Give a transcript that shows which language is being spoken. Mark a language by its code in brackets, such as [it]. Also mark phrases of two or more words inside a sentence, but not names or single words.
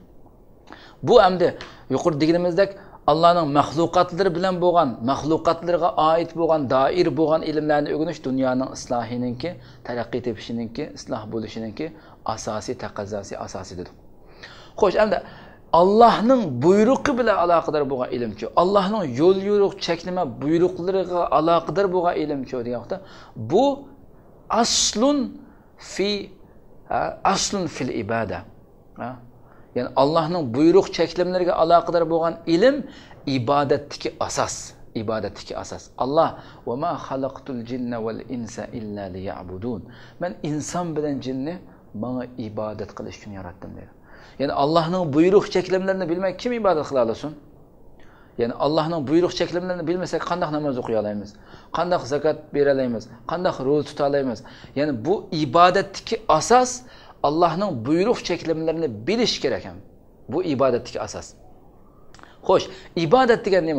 [uz] Bu hamda yuqorida deganimizdek Allah'ın mahluqatlari bilan bo'lgan, mahluqatlarga oid bo'lgan, doir bo'lgan ilmlarni o'rganish dunyoning islohininki, taraqqi tepishininki, isloh bo'lishininki asosiy taqozosi, asosidir. Xo'sh, endi Allohning buyrug'i bilan aloqador bo'lgan ilmchi, Allohning yo'l yo'riq cheklama buyruqlariga aloqador bo'lgan ilmchi degan vaqtda bu [ar] الأصل في العبادة. [uz] Yani Allah'ın buyruq cheklimlariga aloqador bo'lgan ilm ibodatdagi asos, ibodatdagi asos. [ar] الله وما خلقت الجن والإنس إلا ليعبدون. [uz] Men inson bilan jinni menga ibodat qilish uchun yaratdim dedi. Yani Allah'ın buyruq cheklimlarini bilmay kim ibodat qila olsin? Yani Allah'ın buyruq cheklimlarini bilmasak qanday namoz o'qiy olamiz? Qanday zakat bera olamiz? Qanday ro'za tuta olamiz? Yani bu ibodatdagi asos Allah'ın buyruq cheklimlarini bilish kerak ham. Bu ibodatdagi asos. Xo'sh, ibodat degan nima?